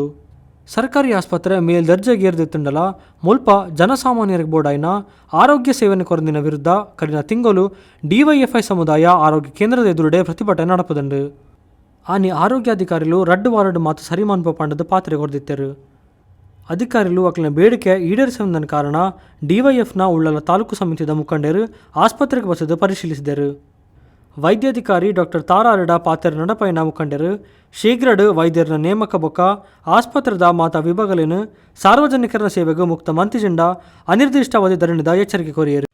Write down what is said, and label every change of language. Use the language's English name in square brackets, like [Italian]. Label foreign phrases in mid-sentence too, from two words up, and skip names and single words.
[Tulu] ಸರ್ಕಾರಿ ಆಸ್ಪತ್ರೆ ಮೇಲ್ದರ್ಜೆಗೇರ್ದಿತ್ತುಂಡಲ ಮುಲ್ಪ ಜನಸಾಮಾನ್ಯರಿಗೆ ಬೋಡಾಯಿನ ಆರೋಗ್ಯ ಸೇವೆಯನ್ನು ಕೊರಂದಿನ ವಿರುದ್ಧ ಕಡಿನ ತಿಂಗಳು ಡಿವೈಎಫ್ಐ ಸಮುದಾಯ ಆರೋಗ್ಯ ಕೇಂದ್ರದ ಎದುರುಡೆ ಪ್ರತಿಭಟನೆ ನಡಪದುಂಡು. ಆನಿ ಆರೋಗ್ಯಾಧಿಕಾರಿಗಳು 2 ವಾರದ ಮಾತು ಸರಿ ಮನ್ಪ ಪಂಡದ ಪಾತ್ರೆ ಕೊರ್ದಿತ್ತರು. ಅಧಿಕಾರಿಗಳು ಅಕ್ಲಿನ ಬೇಡಿಕೆ ಈಡೇರಿಸಿದ ಕಾರಣ ಡಿವೈಎಫ್ನ ಉಳ್ಳಾಲ ತಾಲೂಕು ಸಮಿತಿಯ ಮುಖಂಡರು ಆಸ್ಪತ್ರೆಗೆ ಬಸದು ಪರಿಶೀಲಿಸಿದರು. ವೈದ್ಯಾಧಿಕಾರಿ ಡಾಕ್ಟರ್ ತಾರಾರಡ ಪಾತ್ರ ನಡಪೈನ ಮುಖಂಡರು ಶೀಘ್ರಡ್ ವೈದ್ಯರ ನೇಮಕ ಬೊಕ್ಕ ಆಸ್ಪತ್ರೆದ ಮಾತಾ ವಿಭಾಗಲೇನು ಸಾರ್ವಜನಿಕರ ಸೇವೆಗೂ ಮುಕ್ತ ಮಂತಿಜಿಂಡ ಅನಿರ್ದಿಷ್ಟಾವಧಿ ಧರಣಿದ ಎಚ್ಚರಿಕೆ ಕೋರಿಯರು.